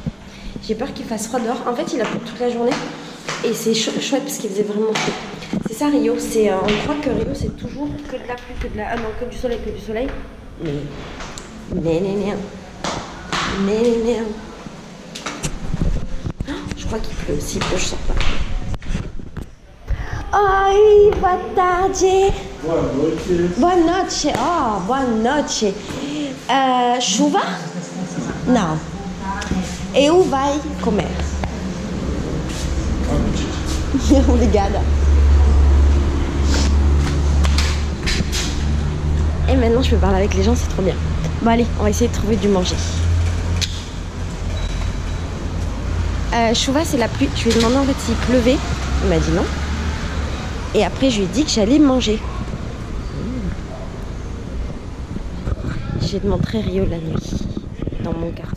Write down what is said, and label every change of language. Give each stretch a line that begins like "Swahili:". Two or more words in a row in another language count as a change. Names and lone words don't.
French: J'ai peur qu'il fasse froid dehors. En fait, il a plu toute la journée. Et c'est chouette parce qu'il faisait vraiment chaud. C'est ça, Rio. On croit que Rio, c'est toujours que de la pluie, que de la... Ah non, que du soleil, que du soleil. Mais... Je crois qu'il pleut aussi. Il pleut, je sors pas.
Portuguese: Oi, boa tarde. Boa noite. Boa noite. Oh, boa noite. Chuva? Não. Eu vai comer. Obrigada.
French: Et maintenant, je peux parler avec les gens, c'est trop bien. Bon, allez, on va essayer de trouver du manger. Chuva, c'est la pluie. Je lui ai demandé en fait s'il pleuvait. Il m'a dit non. Et après, je lui ai dit que j'allais manger. J'ai montré Rio la nuit, dans mon quartier.